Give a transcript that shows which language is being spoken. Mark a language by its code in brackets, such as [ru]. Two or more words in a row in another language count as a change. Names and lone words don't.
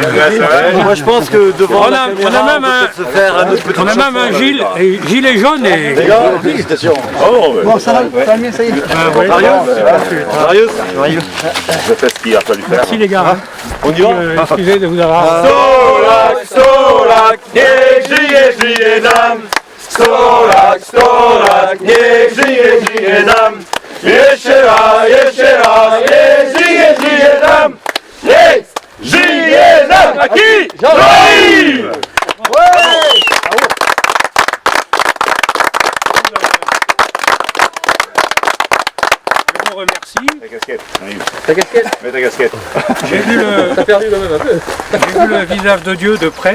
[fr] Moi je pense que devant On a même un gilet jaune et. Félicitations. Bon, ça va mieux, ça y est. Marius. Je fais ce qu'il a fallu faire. Merci les gars. On y va. Excusez de vous avoir. [pl] Stolak, niech żyje nam! Stolak, niech żyje nam! Jeszcze raz, niech żyje nam! Niech żyje nam! [fr] Jean-Yves. Je vous remercie. Ta casquette. Ta casquette. Mets ta casquette. J'ai vu T'as perdu quand même un peu. j'ai vu le visage de Dieu de près,